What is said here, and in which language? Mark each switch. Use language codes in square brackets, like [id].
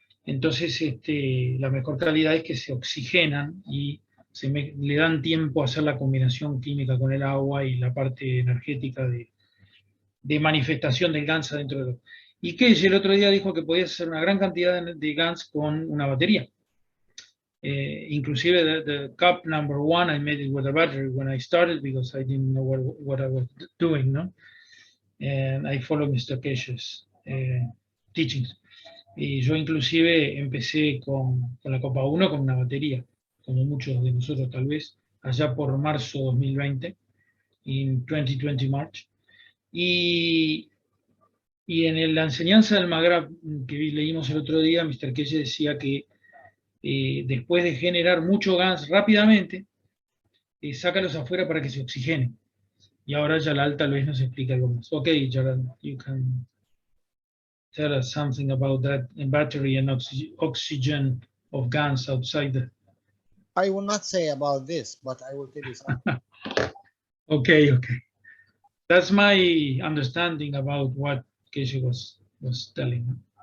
[es] Entonces, la mejor calidad es que se oxigenan y le dan tiempo a hacer la combinación química con el agua y la parte energética de manifestación del GANS dentro de lo. Y que el otro día dijo que podías hacer una gran cantidad de GANs con una batería. [en] Inclusive the cup number 1, I made it with a battery when I started because I didn't know what I was doing, no? And I followed Mr. Keshe's teachings. [es] Y yo inclusive empecé con la copa 1 con una batería, como muchos de nosotros tal vez, allá por marzo 2020, en 2020 March. Y en la enseñanza del McGrath que leímos el otro día, Mr. Keshe decía que después de generar mucho gas rápidamente, sácalos afuera para que se oxigenen. Y ahora Jalal tal vez nos explica algo más. [en] Ok, Jalal, you can tell us something about that battery and oxygen of GANs outside. I will not say about this, but I will tell you something. Okay. That's my understanding about what Keshe was telling.